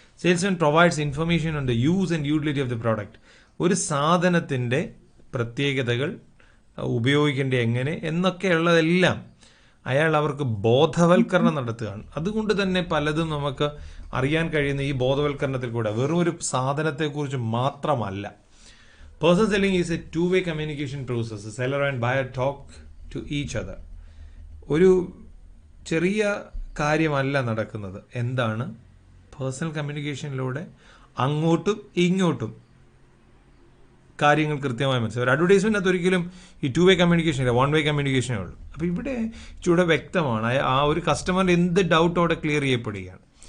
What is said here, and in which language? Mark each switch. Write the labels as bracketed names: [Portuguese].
[English] Salesman provides information on the use and utility of the product. [Malayalam] ഒരു സാധനത്തിൻ്റെ പ്രത്യേകതകൾ, ഉപയോഗിക്കേണ്ട എങ്ങനെ എന്നൊക്കെയുള്ളതെല്ലാം അയാൾ അവർക്ക് ബോധവൽക്കരണം നടത്തുകയാണ്. അതുകൊണ്ട് തന്നെ പലതും നമുക്ക് അറിയാൻ കഴിയുന്ന ഈ ബോധവൽക്കരണത്തിൽ കൂടെ, വെറും ഒരു സാധനത്തെക്കുറിച്ച് മാത്രമല്ല. [English] Personal selling is a two-way communication process. The seller and buyer talk to each other. [Malayalam] ഒരു ചെറിയ കാര്യമല്ല നടക്കുന്നത്. എന്താണ്? പേഴ്സണൽ കമ്മ്യൂണിക്കേഷനിലൂടെ അങ്ങോട്ടും ഇങ്ങോട്ടും കാര്യങ്ങൾ കൃത്യമായി മനസ്സിലാവും. ഒരു അഡ്വർടൈസ്മെന്റ് ഒരിക്കലും ഈ 2-way കമ്മ്യൂണിക്കേഷൻ ഇല്ല, 1-way കമ്മ്യൂണിക്കേഷനേ ഉള്ളൂ. അപ്പോൾ ഇവിടെ ഇച്ചിരി വ്യക്തമാണ്. ആ ഒരു കസ്റ്റമറിന്റെ എന്ത് ഡൗട്ടോടെ ക്ലിയർ ചെയ്യപ്പെടുകയാണ്.